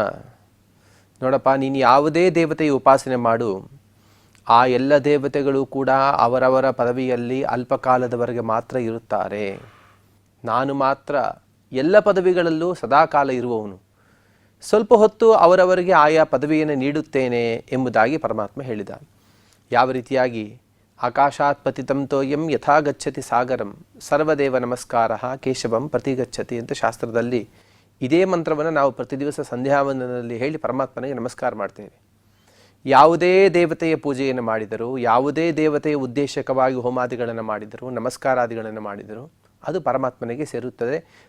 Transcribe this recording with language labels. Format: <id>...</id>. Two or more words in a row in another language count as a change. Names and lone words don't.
<kn>ನೋಡಪ್ಪ, ನೀನು ಯಾವುದೇ ದೇವತೆಯ ಉಪಾಸನೆ ಮಾಡು, ಆ ಎಲ್ಲ ದೇವತೆಗಳು ಕೂಡ ಅವರವರ ಪದವಿಯಲ್ಲಿ ಅಲ್ಪಕಾಲದವರೆಗೆ ಮಾತ್ರ ಇರುತ್ತಾರೆ. ನಾನು ಮಾತ್ರ ಎಲ್ಲ ಪದವಿಗಳಲ್ಲೂ ಸದಾಕಾಲ ಇರುವವನು. ಸ್ವಲ್ಪ ಹೊತ್ತು ಅವರವರಿಗೆ ಆಯಾ ಪದವಿಯನ್ನು ನೀಡುತ್ತೇನೆ ಎಂಬುದಾಗಿ ಪರಮಾತ್ಮ ಹೇಳಿದ. ಯಾವ ರೀತಿಯಾಗಿ</kn> <sa>ಆಕಾಶಾತ್ ಪತಿತಂ ತೋಯಂ ಯಥಾ ಗಚ್ಚತಿ ಸಾಗರಂ ಸರ್ವದೇವ ನಮಸ್ಕಾರ ಕೇಶವಂ ಪ್ರತಿಗಚ್ಚತಿ</sa> <kn>ಅಂತ ಶಾಸ್ತ್ರದಲ್ಲಿ ಇದೇ ಮಂತ್ರವನ್ನು ನಾವು ಪ್ರತಿ ದಿವಸ ಸಂಧ್ಯಾವಂದನದಲ್ಲಿ ಹೇಳಿ ಪರಮಾತ್ಮನಿಗೆ ನಮಸ್ಕಾರ ಮಾಡ್ತೇವೆ. ಯಾವುದೇ ದೇವತೆಯ ಪೂಜೆಯನ್ನು ಮಾಡಿದರೂ, ಯಾವುದೇ ದೇವತೆಯ ಉದ್ದೇಶಕವಾಗಿ ಹೋಮಾದಿಗಳನ್ನು ಮಾಡಿದರೂ, ನಮಸ್ಕಾರಾದಿಗಳನ್ನು ಮಾಡಿದರೂ ಅದು ಪರಮಾತ್ಮನಿಗೆ ಸೇರುತ್ತದೆ.</kn>